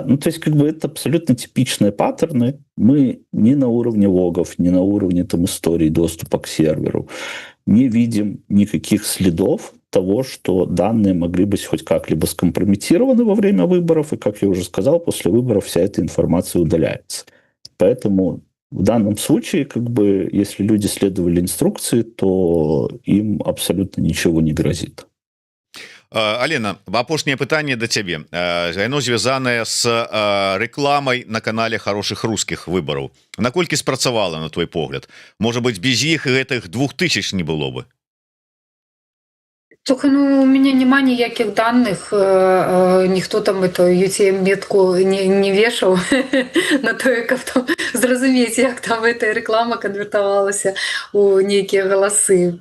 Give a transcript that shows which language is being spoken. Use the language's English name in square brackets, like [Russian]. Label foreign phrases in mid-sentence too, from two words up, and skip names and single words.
[Russian] Ну, то есть, как бы это абсолютно типичные паттерны. Мы ни на уровне логов, ни на уровне там истории доступа к серверу не видим никаких следов того, что данные могли быть хоть как-либо скомпрометированы во время выборов, и, как я уже сказал, после выборов вся эта информация удаляется. Поэтому в данном случае, как бы, если люди следовали инструкции, то им абсолютно ничего не грозит. [Belarusian] Алена, апошняе пытанне да цябе, яно звязанае з рэкламай на канале хорошых русскіх выбараў. Наколькі спрацавала, на твой погляд? Можа быть, без іх гэтых 2000 не было бы? Слухай, ну [Russian] у меня [Belarusian] няма ніякіх данных, ніхто там эту UTM-метку не вешаў на тое, каб там зразумець, як там эта рэклама канвертавалася у нейкія галасы.